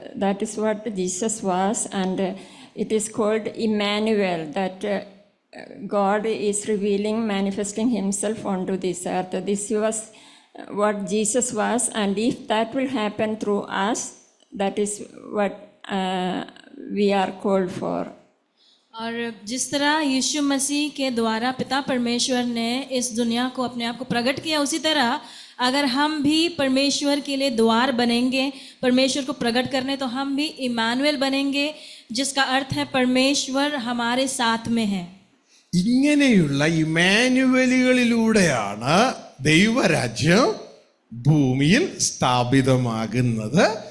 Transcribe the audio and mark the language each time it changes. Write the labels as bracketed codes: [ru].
[en] That is what Jesus was, and it is called Emmanuel, that God is revealing, manifesting himself onto this earth. This was what Jesus was, and if that will happen through us, that is what we are called for. [hi] और जिस तरह यीशु मसीह के द्वारा पिता परमेश्वर ने इस दुनिया को अपने आप को प्रकट किया, उसी तरह अगर हम भी परमेश्वर के लिए द्वार बनेंगे, परमेश्वर को प्रकट करने, तो हम भी इमानुएल बनेंगे, जिसका अर्थ है परमेश्वर हमारे साथ में है. [ml] ഇങ്ങനെയുള്ള ഇമ്മാനുവലുകളിലൂടെയാണ് ദൈവരാജ്യം ഭൂമിയിൽ സ്ഥാപിതമാകുന്നത്.